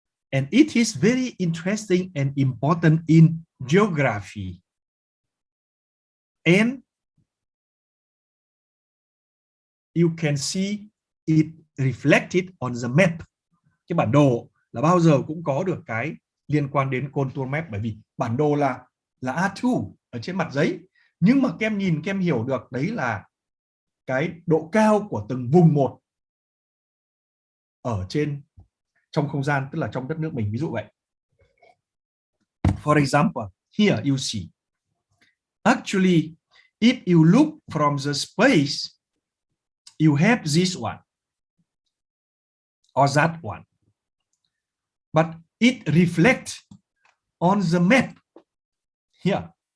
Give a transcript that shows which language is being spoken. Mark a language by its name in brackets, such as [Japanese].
[English] And it is very interesting and important in geography. And you can see it reflected on the map. [Vietnamese] Cái bản đồ là bao giờ cũng có được cái liên quan đến contour map, bởi vì bản đồ là R2 ở trên mặt giấy. Nhưng mà kem nhìn, kem hiểu được đấy là cái độ cao của từng vùng một ở trong không gian, tức là trong đất nước mình, ví dụ vậy. [English] For example, here you see. Actually, if you look from the space, you have this one or that one. But it reflects on the map here.